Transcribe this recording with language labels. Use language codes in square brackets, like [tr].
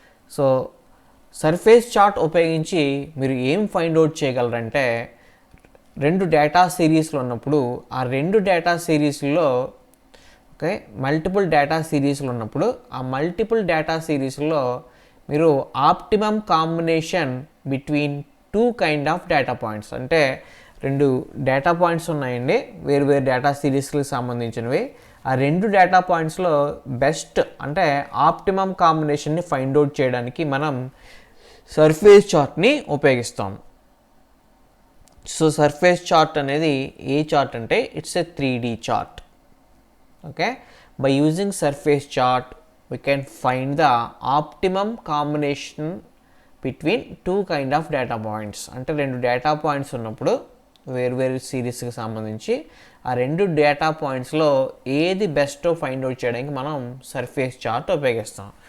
[te] So surface chart ఉపయోగించి మీరు ఏం ఫైండ్ అవుట్ చేయగలరంటే 2 డేటా సిరీస్లు ఉన్నప్పుడు ఆ 2 డేటా సిరీస్లో ఓకే మల్టిపుల్ డేటా సిరీస్లు ఉన్నప్పుడు ఆ మల్టిపుల్ డేటా సిరీస్లో మీరు [en] optimum combination between 2 kind of data points, [te] అంటే 2 డేటా పాయింట్స్ ఉన్నాయండి వేరు డేటా సిరీస్కి సంబంధించినవి. ఆ 2 డేటా పాయింట్స్లో బెస్ట్ అంటే ఆప్టిమమ్ కాంబినేషన్ని ఫైండ్ అవుట్ చేయడానికి మనం సర్ఫేస్ చార్ట్ని ఉపయోగిస్తాం. సో సర్ఫేస్ చార్ట్ అనేది ఏ చార్ట్ అంటే [en] It's a 3D chart. Okay, by using surface chart we can find the optimum combination between 2 kind of data points. [te] అంటే 2 data points ఉన్నప్పుడు వేరు సిరీస్కి సంబంధించి ఆ 2 డేటా పాయింట్స్లో ఏది బెస్టో ఫైండ్ అవుట్ చేయడానికి మనం సర్ఫేస్ చార్ట్ ఉపయోగిస్తాం.